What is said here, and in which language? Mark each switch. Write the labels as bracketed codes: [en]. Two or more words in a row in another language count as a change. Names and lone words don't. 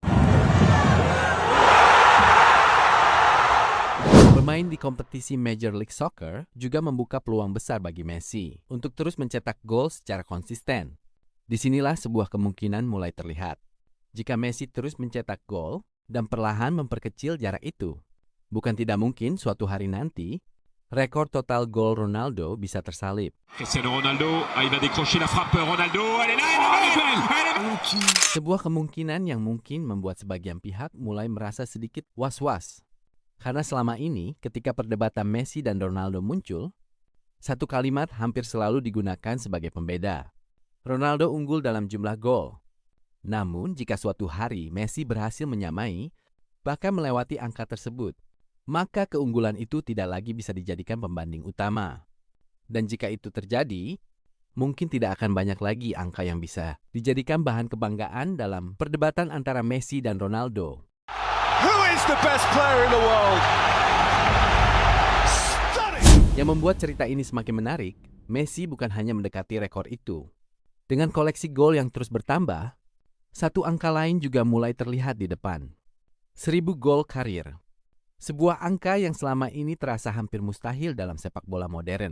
[id] Bermain di kompetisi Major League Soccer juga membuka peluang besar bagi Messi untuk terus mencetak gol secara konsisten. Disinilah sebuah kemungkinan mulai terlihat. Jika Messi terus mencetak gol dan perlahan memperkecil jarak itu, bukan tidak mungkin suatu hari nanti, rekor total gol Ronaldo bisa tersalip. [fr] Cristiano Ronaldo, il va décrocher la frappe. Ronaldo, elle est là, elle est [id] Sebuah kemungkinan yang mungkin membuat sebagian pihak mulai merasa sedikit was-was. Karena selama ini, ketika perdebatan Messi dan Ronaldo muncul, satu kalimat hampir selalu digunakan sebagai pembeda. Ronaldo unggul dalam jumlah gol. Namun, jika suatu hari Messi berhasil menyamai, bahkan melewati angka tersebut, maka keunggulan itu tidak lagi bisa dijadikan pembanding utama. Dan jika itu terjadi, mungkin tidak akan banyak lagi angka yang bisa dijadikan bahan kebanggaan dalam perdebatan antara Messi dan Ronaldo. [en] Who is the best player in the world? Stunning! [id] Yang membuat cerita ini semakin menarik, Messi bukan hanya mendekati rekor itu. Dengan koleksi gol yang terus bertambah, satu angka lain juga mulai terlihat di depan. 1000 gol karir. Sebuah angka yang selama ini terasa hampir mustahil dalam sepak bola modern.